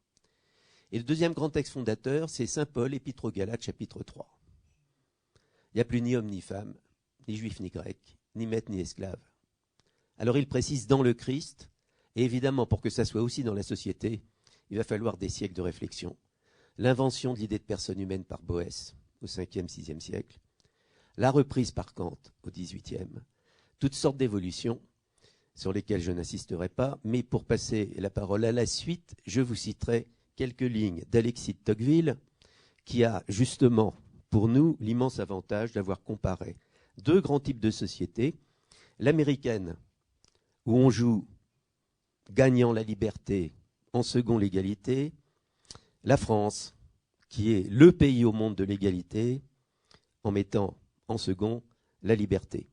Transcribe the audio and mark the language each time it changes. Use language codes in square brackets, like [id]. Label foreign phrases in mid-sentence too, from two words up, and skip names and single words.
[fr] Et le deuxième grand texte fondateur, c'est Saint Paul, Épître aux Galates, chapitre 3. Il n'y a plus ni homme ni femme, ni juif ni grec, ni maître ni esclave. Alors il précise dans le Christ, et évidemment pour que ça soit aussi dans la société, il va falloir des siècles de réflexion. L'invention de l'idée de personne humaine par Boès au 5e, 6e siècle, la reprise par Kant au 18e, toutes sortes d'évolutions sur lesquelles je n'insisterai pas, mais pour passer la parole à la suite, je vous citerai quelques lignes d'Alexis de Tocqueville, qui a justement pour nous l'immense avantage d'avoir comparé deux grands types de sociétés, l'américaine, où on joue gagnant la liberté, en second l'égalité, la France, qui est le pays au monde de l'égalité, en mettant en second la liberté.